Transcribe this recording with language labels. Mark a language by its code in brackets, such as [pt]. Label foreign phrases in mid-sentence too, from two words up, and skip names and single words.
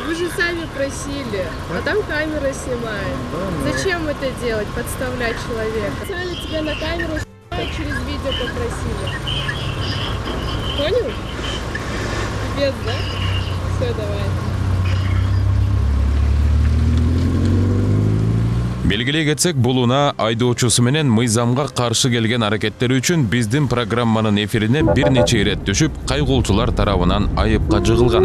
[ru] Вы же сами просили, а там камера снимает. Зачем это делать, подставлять человека? Специально тебя на камеру через видео попросили. Понял? Без, да? Все, давай. [ky] Белгилей кетсек, бул унаа айдоочусу менен мыйзамга каршы келген аракеттери үчүн биздин программанын эфирине бир нече ирет түшүп, кайгуучулар тарабынан айыпка жыгылган.